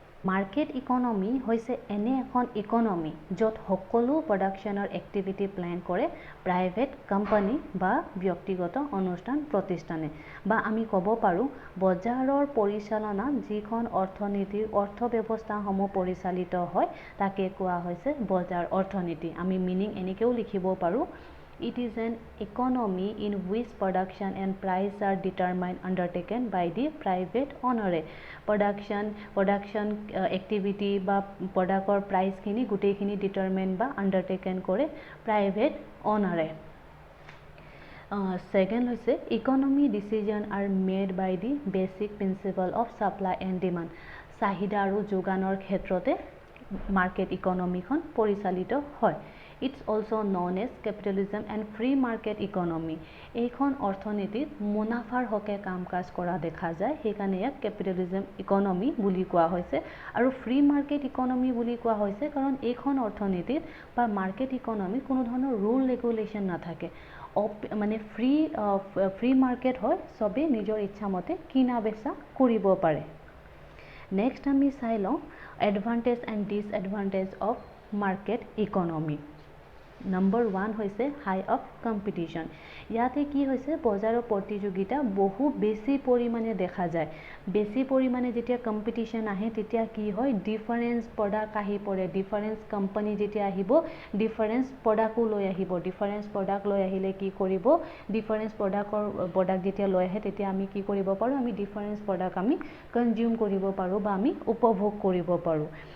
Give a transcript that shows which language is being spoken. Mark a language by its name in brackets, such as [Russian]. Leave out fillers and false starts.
[Assamese] Market economy হৈছে এনে এখন ইকনমি য'ত সকলো প্ৰডাকশ্যনৰ এক্টিভিটি প্লেন কৰে প্ৰাইভেট কোম্পানী বা ব্যক্তিগত অনুষ্ঠান প্ৰতিষ্ঠানে, বা আমি ক'ব পাৰোঁ বজাৰৰ পৰিচালনা যিখন অৰ্থনীতিৰ অৰ্থব্যৱস্থাসমূহ পৰিচালিত হয় তাকে কোৱা হৈছে বজাৰ অৰ্থনীতি। আমি মিনিং এনেকৈও লিখিব পাৰোঁ, [English] it is an economy in which production and price are determined undertaken by the private owner। production activity [Assamese] বা প্ৰডাক্টৰ প্ৰাইচখিনি গোটেইখিনি ডিটাৰমাইন বা আণ্ডাৰটেকেন কৰে প্ৰাইভেট অনাৰে। [English] Second হৈছে economy decision are made by the basic principle of supply and demand. [Assamese] চাহিদা আৰু যোগানৰ ক্ষেত্ৰতে মাৰ্কেট ইকনমিখন পৰিচালিত হয়। [English] It's also known as capitalism and free market economy। [Assamese] এইখন অৰ্থনীতিত মুনাফাৰ হকে কাম কাজ কৰা দেখা যায়, সেইকাৰণে ইয়াক কেপিটেলিজম ইকনমি বুলি কোৱা হৈছে। আৰু ফ্ৰী মাৰ্কেট ইকনমি বুলি কোৱা হৈছে কাৰণ এইখন অৰ্থনীতিত বা মাৰ্কেট ইকনমিত কোনো ধৰণৰ ৰুল ৰেগুলেশ্যন নাথাকে, মানে ফ্ৰী মাৰ্কেট হয়, চবেই নিজৰ ইচ্ছামতে কিনা বেচা কৰিব পাৰে। নেক্সট আমি চাই লওঁ advantage and ডিসএডভান্টেজ of market economy. [English] Number 1 হৈছে high of competition. [Assamese] ইয়াতে কি হৈছে বজাৰৰ প্ৰতিযোগিতা বহু বেছি পৰিমাণে দেখা যায়। বেছি পৰিমাণে যেতিয়া কম্পিটিশ্যন আহে তেতিয়া কি হয় ডিফাৰেঞ্চ প্ৰডাক্ট আহি পৰে, ডিফাৰেঞ্চ কোম্পানী যেতিয়া আহিব ডিফাৰেঞ্চ প্ৰডাক্টো লৈ আহিব। ডিফাৰেঞ্চ প্ৰডাক্ট লৈ আহিলে কি কৰিব, ডিফাৰেঞ্চ প্ৰডাক্ট যেতিয়া লৈ আহে তেতিয়া আমি কি কৰিব পাৰোঁ, আমি ডিফাৰেঞ্চ প্ৰডাক্ট আমি কনজিউম কৰিব পাৰোঁ বা আমি উপভোগ কৰিব পাৰোঁ।